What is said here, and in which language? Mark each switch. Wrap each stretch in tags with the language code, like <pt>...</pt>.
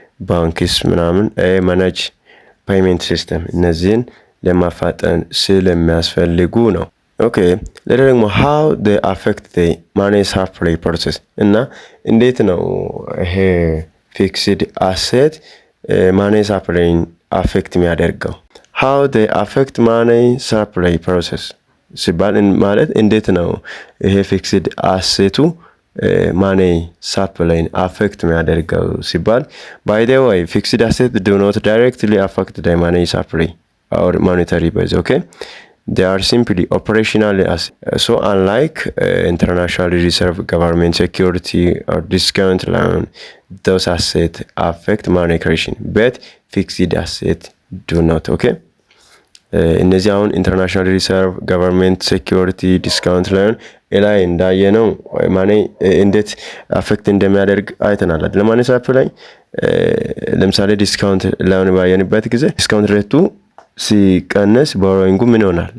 <am>ባንክስ ምናምን፣</am> <en>manage payment system</en> <am>እነዚህን ለማፋጠን ስለሚያስፈልጉ ነው። ኦኬ ሌላ ደግሞ</am> <en>how they affect the money supply process፣</en> <am>እና እንዴት ነው ይሄ ፊክስድ አሴት ማኒ ሳፕላይን አፌክት የሚያደርገው?</am> <en>how they affect money supply process</en> <am>ሲባል ማለት እንዴት ነው ይሄ ፊክስድ አሴቱ ማኒ ሳፕላይን አፌክት የሚያደርገው ሲባል</am> <en>by the way fixed assets do not directly affect the money supply or monetary base. Okay, they are simply operational assets. So unlike international reserve, government security or discount loan, those assets affect money creation but fixed assets do not.</en> <am>Okay, እነዚህ አሁን ኢንተርናሽናል ሪሰርቭ፣ ገቨርንመንት ሴኩሪቲ፣ ዲስካውንት ሎን ላይ እንዳየነው ማኔ እንዴት አፌክት እንደሚያደርግ አይተናል አይደል? ማኔ ሳፕላይ ለምሳሌ ዲስካውንት ሎን ባየንበት ጊዜ ዲስካውንት ሬቱ ሲቀነስ ቦሮዊንጉ ምን ይሆናል?</am>